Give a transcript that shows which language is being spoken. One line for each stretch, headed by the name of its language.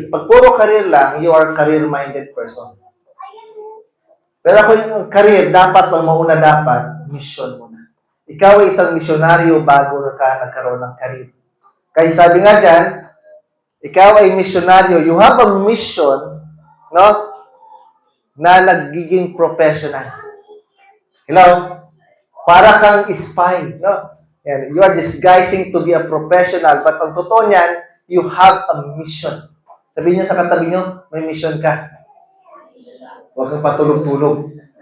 Filipino: Pag puro career lang,
English: you are career-minded person.
Filipino: Pero kung yung career, dapat ang mauna dapat, mission muna. Ikaw ay isang misyonaryo bago ka nagkaroon ng career. Kaya sabi nga dyan, ikaw ay misyonaryo,
English: you have a mission,
Filipino: no, na nagiging professional. Hello? Para kang spy, no?
English: And you are disguising to be a professional, but
Filipino: ang totoo niyan,
English: you have a mission.
Filipino: Sabihin niyo sa katabi niyo, may mission ka. Huwag kang patulog-tulog.